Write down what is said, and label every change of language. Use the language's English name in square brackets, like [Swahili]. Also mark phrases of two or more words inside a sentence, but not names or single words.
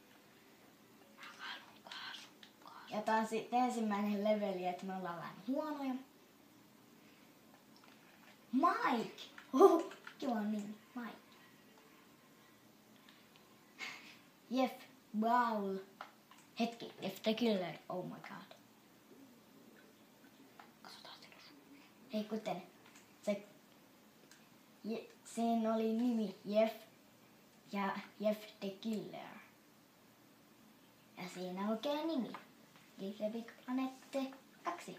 [Finnish] Ja tää on sitten ensimmäinen leveli, että me ollaan vähän huonoja. Mike! Kiva nimi. Mike. Jeff Baul. Hetki, [English] Jeff the Killer. Oh my god. [Finnish] Katsotaan ei kuten siinä oli nimi Jeff ja Jeff the Killer. Ja siinä oikein nimi. Little Big Planet 2.